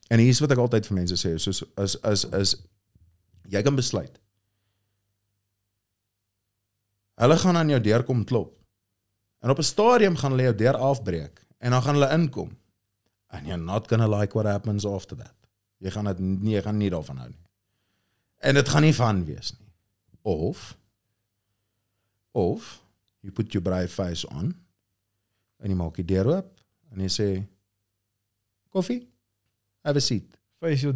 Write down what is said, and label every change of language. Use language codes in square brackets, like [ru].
[af] En hier is wat ek altyd vir mense sê, soos as jy kan besluit. Hulle gaan aan jou deur kom klop. En op 'n stadium gaan hulle jou deur afbreek en dan gaan hulle inkom. [en] And you're not gonna like what happens after that. [af] Jy gaan nie daarvan hou nie. En dit gaan nie van wees nie. Of [en] you put your brave face on [af] en jy maak die deur oop en jy sê, koffie, [en] have a seat. Face your